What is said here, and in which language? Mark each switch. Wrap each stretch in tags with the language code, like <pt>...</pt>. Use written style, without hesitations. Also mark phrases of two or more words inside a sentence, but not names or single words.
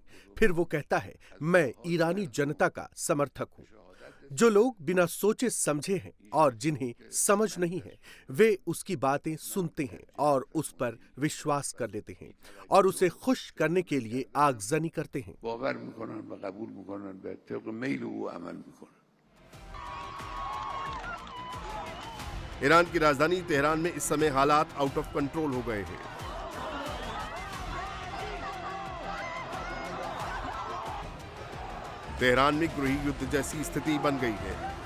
<hi>फिर वो कहता है, मैं ईरानी जनता का समर्थक हूं। जो लोग बिना सोचे समझे हैं और जिन्हें समझ नहीं है, वे उसकी बातें सुनते हैं और उस पर विश्वास कर लेते हैं और उसे खुश करने के लिए आगजनी करते हैं।</hi> <fa>باور میکنن و قبول میکنن به طبق میل او عمل میکنن।</fa> <hi>ईरान की राजधानी तेहरान में इस समय हालात</hi> <en>out of control</en> <hi>हो गए हैं। तेहरान में गृह युद्ध जैसी स्थिति बन गई है।</hi>